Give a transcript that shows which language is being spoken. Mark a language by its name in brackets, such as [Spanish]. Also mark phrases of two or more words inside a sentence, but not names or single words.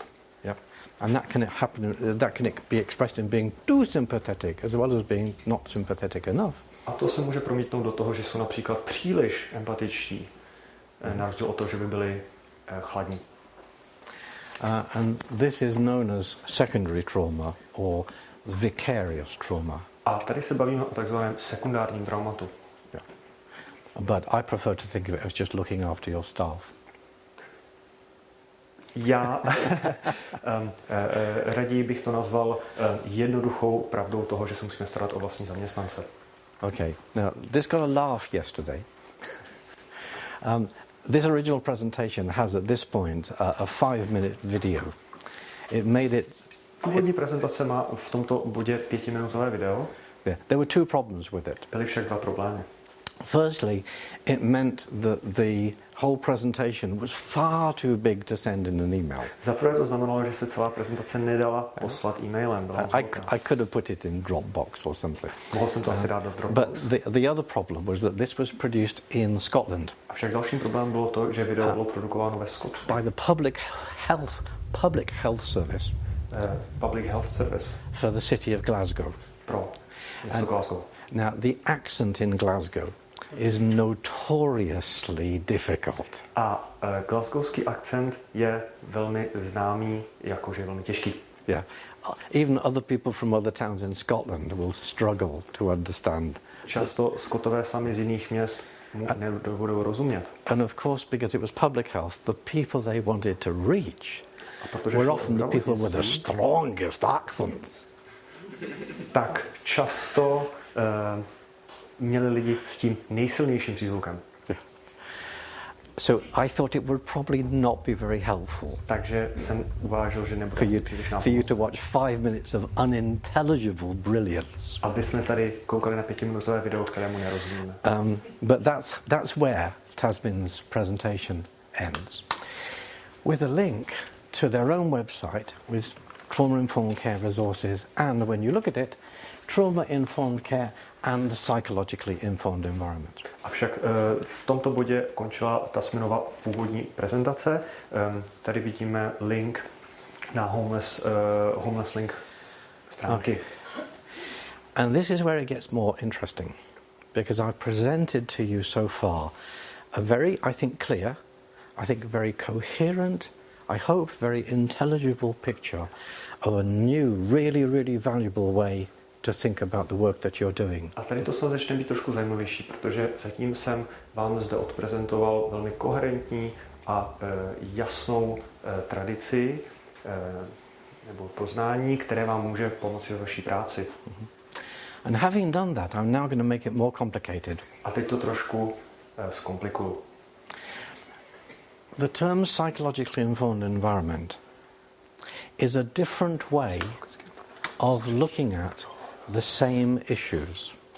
[English] Yeah. And that can happen. That can be expressed in being too sympathetic as well as being not sympathetic enough. [Czech] A to se může promítnout do toho, že jsou například příliš empatičtí, na rozdíl od toho, že by byli chladní. [English] And this is known as secondary trauma or vicarious trauma. [Czech] A tady se bavíme o takzvaném sekundárním traumatu. [English] Yeah. But I prefer to think of it as just looking after your staff. [Czech] Já raději bych to nazval jednoduchou pravdou toho, že se musíme starat o vlastní zaměstnance. [English] Okay, now this got a laugh yesterday. This original presentation has at this point a 5-minute video. It made it... [Czech] Původní prezentace má v tomto bodě 5minutové video. [English] Yeah, there were two problems with it. [Czech] Byly však dva problémy. [English] Firstly, it meant that the whole presentation was far too big to send in an email. [Czech] Za prvé to znamenalo, že se celá prezentace nedala poslat e-mailem. [English] I could have put it in Dropbox or something. [Czech] Mohl jsem to asi dát do Dropbox. [English] But the other problem was that this was produced in Scotland. [Czech] Avšak dalším problémem bylo to, že video bylo produkováno ve Skotsku. [English] By the Public Health Service. Public Health Service. For the city of Glasgow. [Czech] Pro město Glasgow. [English] Now, the accent in Glasgow is notoriously difficult. [Czech] A glasgowský akcent je velmi známý, jakože velmi těžký. [English] Yeah. Even other people from other towns in Scotland will struggle to understand. [Czech] Často Skotové sami z jiných měst nebudou rozumět. [English] And of course, because it was public health, the people they wanted to reach were often the people with the strongest accents. [Czech] Tak často měli lidi s tím nejsilnějším přízvukem. [English] So I thought it would probably not be very helpful. [Czech] Takže jsem uvážil, že nebude příliš nápomocné. [English] For you to watch 5 minutes of unintelligible brilliance. [Czech] Aby jsme tady koukali na 5minutové video, kterému nerozumíme. [English] But that's where Tasmin's presentation ends. With a link to their own website with trauma-informed care resources, and when you look at it, trauma-informed care and psychologically informed environment. [Czech] Avšak v tomto bodě končila Tasminova původní prezentace. Tady vidíme link na homeless link stránky. [English] Okay. And this is where it gets more interesting, because I've presented to you so far a very, I think, clear, I think very coherent, I hope very intelligible picture of a new, really, really valuable way to think about the work that you're doing. [Czech] A tady to snad začne být trošku zajímavější, protože zatím jsem vám zde odprezentoval velmi koherentní a jasnou tradici nebo poznání, které vám může pomoci ve vaší práci. [English] And having done that, I'm now going to make it more complicated. [Czech] A teď to trošku zkomplikuju. [English] The term psychologically informed environment is a different way of looking at the same issues.